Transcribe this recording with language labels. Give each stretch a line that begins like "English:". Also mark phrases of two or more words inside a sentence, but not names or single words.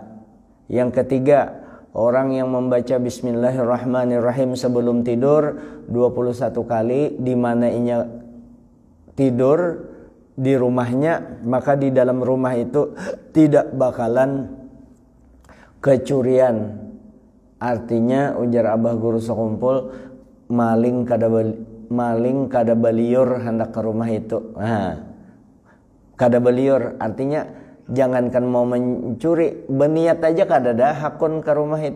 Indonesian: Yang ketiga, orang yang membaca Bismillahirrahmanirrahim sebelum tidur 21 kali di mana inya tidur di rumahnya, maka di dalam rumah itu tidak bakalan kecurian.
Banjar: Artinya ujar Abah Guru Sekumpul, maling kada baliur hendak ke rumah itu. Nah, kada baliur artinya jangankan mau mencuri, berniat aja kada ada hakun ke rumah itu.